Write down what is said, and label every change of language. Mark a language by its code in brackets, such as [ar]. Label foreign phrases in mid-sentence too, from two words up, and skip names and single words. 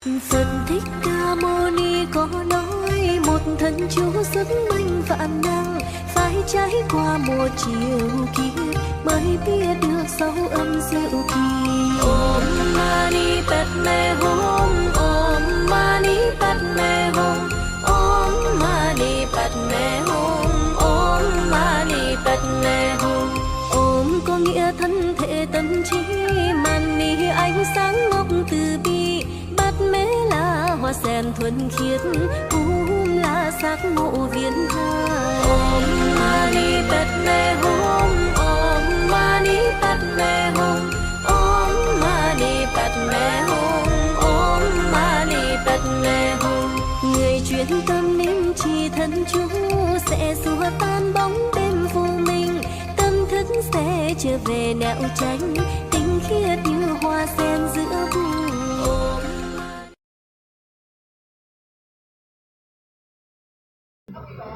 [vi] Phật Thích Ca Mâu Ni có nói một thân chú sức mạnh vạn năng, phải trải qua một chiều kiếp mới biết được sâu âm diệu kỳ. [sa] ॐ मणि पद्मे हूँ, ॐ मणि पद्मे हूँ, ॐ मणि पद्मे हूँ, ॐ मणि पद्मे हूँ. [vi] Om có nghĩa thân thể tâm trí, Mani ánh sáng ngọc từ bi, Padme là hoa sen thuần khiết, Hum là sắc mộ viên thai. [sa] ॐ मणि पद्मे हूँ, ॐ मणि पद्मे हूँ, ॐ मणि पद्मे हूँ, ॐ मणि पद्मे हूँ. [vi] Người chuyên tâm niệm trì thân chú sẽ xua tan bóng đêm vô minh, tâm thức sẽ trở về nẻo tránh, tinh khiết như hoa sen giữa vùng.